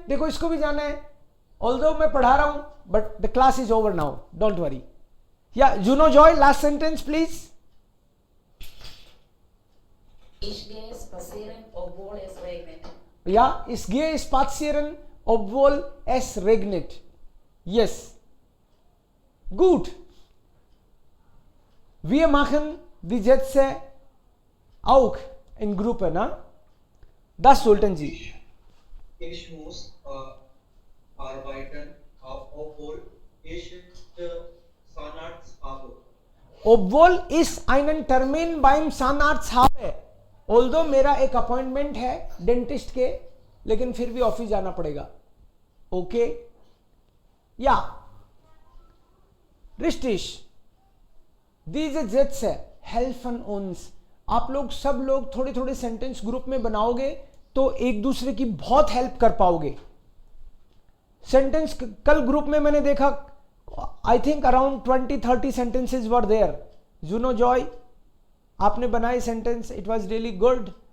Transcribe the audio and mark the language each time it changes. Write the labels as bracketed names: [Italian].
[Hindi] देखो इसको भी जाना है, ऑल्दो मैं पढ़ा रहा हूं, [English] But the class is over now, don't worry. या Juno Joy, last sentence please. [German] Ich gehe spazieren, obwohl es regnet. Ja, ich gehe spazieren, obwohl es regnet. Yes. Gut. Wir machen die Sätze auch in Gruppe, na? Das sollten Sie. Ich muss arbeiten, obwohl ich Zahnarzt habe. Obwohl ich einen Termin beim Zahnarzt habe. [English] Although [Hindi] मेरा एक appointment है dentist के, लेकिन फिर भी office जाना पड़ेगा. [German] ओके या रिश्तिश diese Sätze helfen uns. [Hindi] आप लोग सब लोग थोड़े थोड़े सेंटेंस ग्रुप में बनाओगे तो एक दूसरे की बहुत हेल्प कर पाओगे. सेंटेंस कल ग्रुप में मैंने देखा, [English] I think around 20-30 sentences were there. [Hindi] जुनो Joy आपने बनाए sentence, [English] It was really good.